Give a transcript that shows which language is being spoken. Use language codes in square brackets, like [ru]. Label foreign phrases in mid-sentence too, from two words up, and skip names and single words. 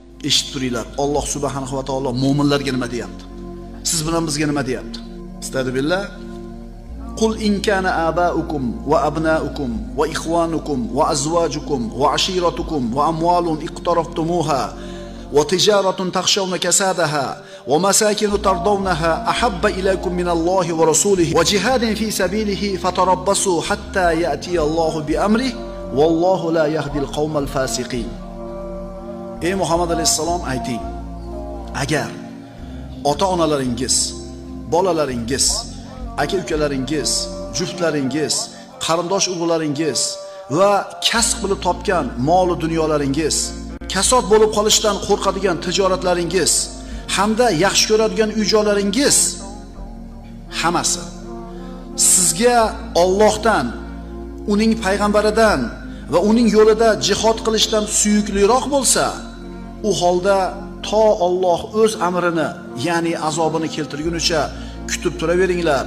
[uz] eshitib turinglar. [ar] الله سبحانه وتعالى [uz] mu'minlarga nima deyapti? Siz bilan bizga nima deyapti? [ar] أستغفر الله. قل إن كان آباؤكم وأبناؤكم وإخوانكم وأزواجكم وعشيرتكم وأموال اقترفتموها وتجارة تخشون كسادها ومساكن ترضونها أحب إليكم من الله ورسوله وجهاد في سبيله فتربصوا حتى يأتي الله بأمره والله لا يهدي القوم الفاسقين. [uz] Ey Muhammad alayhisalom, ayting, agar ota-onalaringiz, bolalaringiz, aka-ukalaringiz, juftlaringiz, qarindosh urug'laringiz va kasb qilib topgan mol-u dunyolaringiz, kasod bo'lib qolishdan qo'rqadigan tijoratlaringiz hamda yaxshi ko'radigan uy-joylaringiz hammasi sizga Allohdan, uning payg'ambaridan va uning yo'lida jihad qilishdan suyukliroq bo'lsa, u holda to Alloh o'z amrini, ya'ni azobini keltirgunicha kutib turaveringlar.